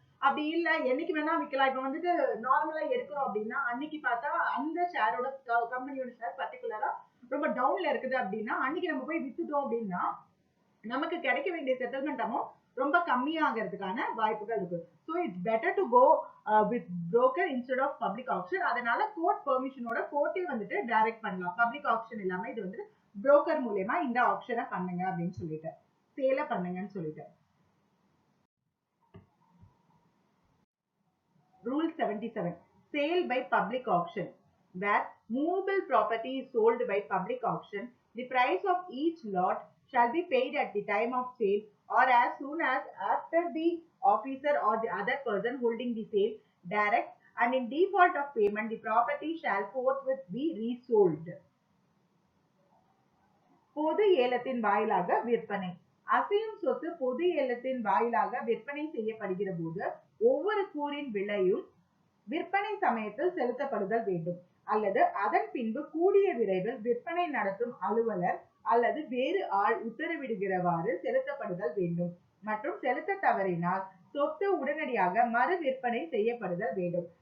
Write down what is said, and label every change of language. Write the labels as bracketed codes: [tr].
[ta] அப்படி இல்ல என்னைக்கு வேணா விற்கலாம். இப்ப வந்துட்டு நார்மலா எடுக்கிறோம் அப்படின்னா அன்னைக்கு பார்த்தா அந்த ஷேரோட கம்பெனியோட ஷேர் பர்டிகுலரா ரொம்ப டவுன்ல இருக்குது அப்படின்னா அன்னைக்கு நம்ம போய் வித்துட்டோம் அப்படின்னா நமக்கு கிடைக்க வேண்டிய செட்டில்மெண்ட் அமௌண்ட் ரொம்ப கம்மியாகிறதுக்கான வாய்ப்புகள் இருக்கு. [en] So it's better to go with broker instead of public option. [ta] அதனால கோர்ட் பெர்மிஷனோட கோர்ட்டே வந்துட்டு டைரக்ட் பண்ணலாம். பப்ளிக் ஆப்ஷன் இல்லாம இது வந்து புரோக்கர் மூலமா இந்த ஆப்ஷனை பண்ணுங்க அப்படின்னு சொல்லிட்டு சேல பண்ணுங்கன்னு சொல்லிட்டு. [en] Rule 77, sale by public auction, where movable property is sold by public auction, the price of each lot shall be paid at the time of sale or as soon as after the officer or the other person holding the sale direct, and in default of payment the property shall forthwith be resold. [ta] பொது ஏலத்தின் வாயிலாக விற்பனை. அசையும் சொத்து பொது ஏலத்தின் வாயிலாக விற்பனை செய்யப்படுகிற போது ஒவ்வொரு கூறின் விலையும் விற்பனை சமயத்தில் செலுத்தப்படுதல் வேண்டும் அல்லது அதன் பின்பு கூடிய விரைவில் விற்பனை நடத்தும் அலுவலர் அல்லது வேறு ஆள் உத்தரவிடுகிறவாறு செலுத்தப்படுதல் வேண்டும் மற்றும் செலுத்த தவறினால் சொத்து உடனடியாக மறு விற்பனை செய்யப்படுதல் வேண்டும்.